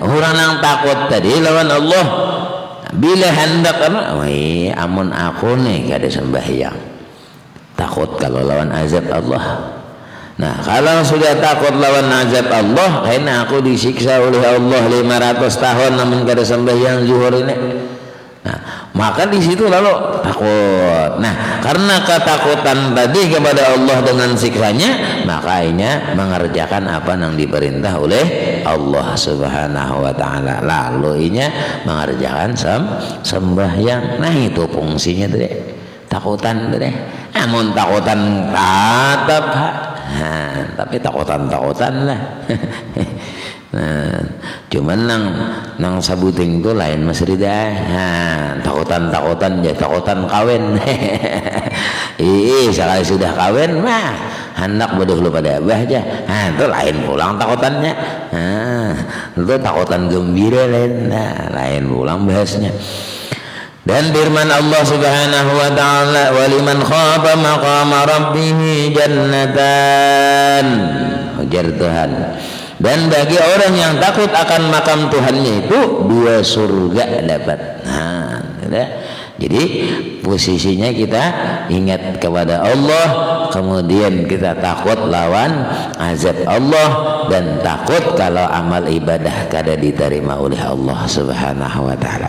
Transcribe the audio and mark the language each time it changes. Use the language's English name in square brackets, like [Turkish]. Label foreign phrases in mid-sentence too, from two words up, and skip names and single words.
[Indonesian] Orang yang takut tadi lawan Allah. Bila hendak amun aku nih kada sembahyang, takut kalau lawan azab Allah. Nah kalau sudah takut lawan azab Allah, karena aku disiksa oleh Allah 500 tahun namun kada sembahyang zuhur ini. Nah maka di situ lalu takut. Nah karena ketakutan tadi kepada Allah dengan siksanya, makanya mengerjakan apa yang diperintah oleh Allah [Arabic] سبحانه وتعالى. [Banjar] Lalu inya mengerjakan sembahyang. [Indonesian] Nah itu fungsinya tadi. Takutan tadi. [Banjar] Amun takutan tatap tapi takutan lah. Nah, cuman nang sabuting itu lain Mas Rida. Takutan ya takutan kawin. Sekali sudah kawin mah hendak bodoh lu pada abah aja. Itu lain pulang takutannya. Itu takutan gembira lain. Lain pulang bahasnya. [Indonesian] Dan firman Allah [Arabic] سبحانه وتعالى, "ولمن خاف مقام ربه جنتان." [Banjar] Ujar Tuhan. [Indonesian] Dan bagi orang yang takut akan makam Tuhannya itu 2 surga dapat. Jadi posisinya kita ingat kepada Allah, kemudian kita takut lawan azab Allah, dan takut kalau amal ibadah kada diterima oleh Allah [Arabic] سبحانه وتعالى.